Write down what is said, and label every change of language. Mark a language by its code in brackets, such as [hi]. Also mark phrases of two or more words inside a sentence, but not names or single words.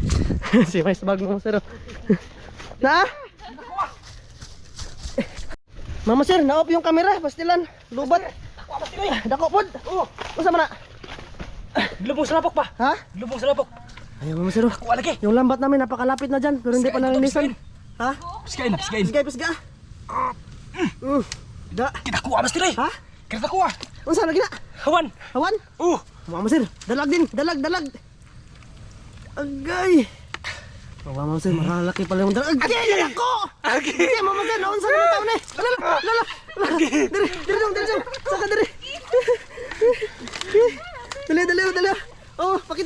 [ceb] Si mais bag mama sir. Oh. Na? [tl] Mama sir, na-off yung camera, pastilan. [ceb] Lubat. Dako pod. Unsa man na? Lubong sa lapok pa. Ha? Lubong sa lapok. [tl] Ayun mama sir. Oh. [ceb] Kuha lagi. [tl] Yung lambat namin napakalapit na dyan, pero hindi pa nalinisan. Ha? [ceb] Pisgain na, pisgain. Pisgay, pisga. Da. Kita kuha mas dire. Ha? Kita kuha. Unsa lagi na? Hawan. Hawan? [tl] Mama sir, dalag din, dalag. Agay. Mama sir, malalaki pala yung dalag. [ceb] Agay, ako! Agay, mama sir, naunsa naman taon eh. Lala. Diri dong. Saka diri. Dali. Oh, pakita.